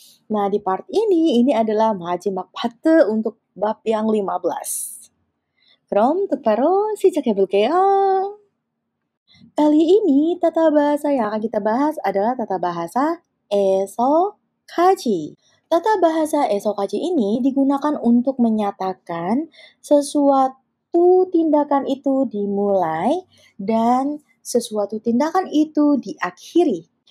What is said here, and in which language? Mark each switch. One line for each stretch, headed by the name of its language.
Indonesian: Nah, di part ini adalah
Korean: 마지막 파트
Indonesian: untuk bab yang 15.
Korean: 그럼 똑바로 시작해볼게요.
Indonesian: Kali ini tata bahasa yang akan kita bahas adalah tata bahasa esokaji. Tata bahasa esokaji ini digunakan untuk menyatakan sesuatu tindakan itu dimulai dan sesuatu tindakan itu diakhiri.